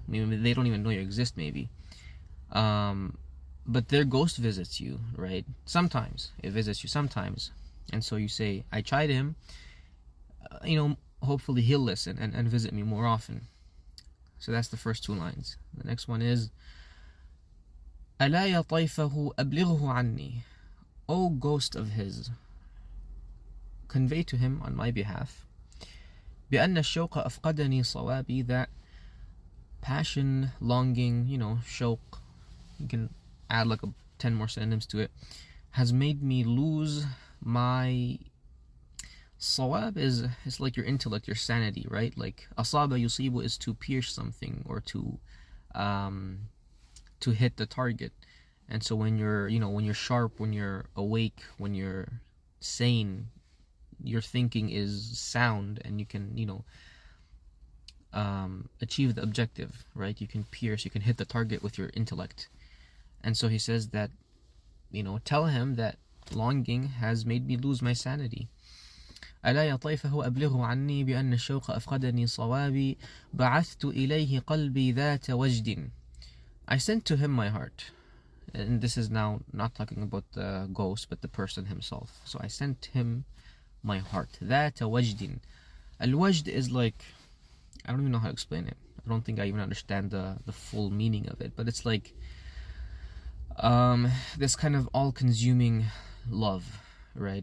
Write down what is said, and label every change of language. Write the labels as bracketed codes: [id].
[en] Maybe they don't even know you exist, maybe. But their ghost visits you, right? Sometimes it visits you, sometimes. And so you say, I tried him. Hopefully he'll listen and visit me more often. So that's the first two lines. The next one is, [ar] ألا يا طيفه أبلغه عني. [en] O ghost of his, convey to him on my behalf [ar] بأن الشوق أفقدني صوابي, [en] that passion, longing, شوق, you can add like 10 more synonyms to it, has made me lose my صواب. Is like your intellect, your sanity, right? Like أصاب يصيب is to pierce something, or to hit the target. And so when you're sharp, when you're awake, when you're sane, your thinking is sound, and you can achieve the objective, right? You can pierce, you can hit the target with your intellect. And so he says that, tell him that longing has made me lose my sanity. [ar] ألا يا طيفه أبلغه عني بأن الشوق أفقدني صوابي بعثت إليه قلبي ذات وجد. [en] I sent to him my heart. And this is now not talking about the ghost, but the person himself. So I sent him my heart. [ar] ذات وجد. [en] Al-Wajd is like, I don't even know how to explain it. I don't think I even understand the full meaning of it. But it's like this kind of all-consuming love, right?